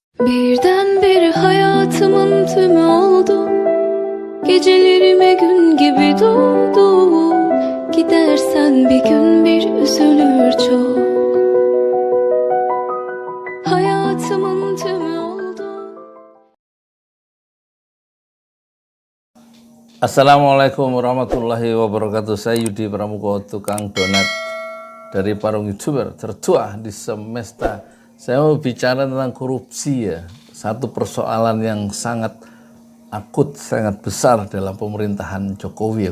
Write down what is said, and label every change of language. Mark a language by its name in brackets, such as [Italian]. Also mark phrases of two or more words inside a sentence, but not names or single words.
[Turkish] Birdenbire hayatımın tümü oldu. Gecelerime gün gibi doğdu. Gidersen bir gün bir üzülür çok. Hayatımın tümü oldu. [Arabic] السلام عليكم ورحمة الله وبركاته. [Indonesian] Saya Yudi Pramuko, tukang donat dari Parung YouTuber tertua di semesta. Saya mau bicara tentang korupsi ya. Satu persoalan yang sangat akut, sangat besar dalam pemerintahan Jokowi ya.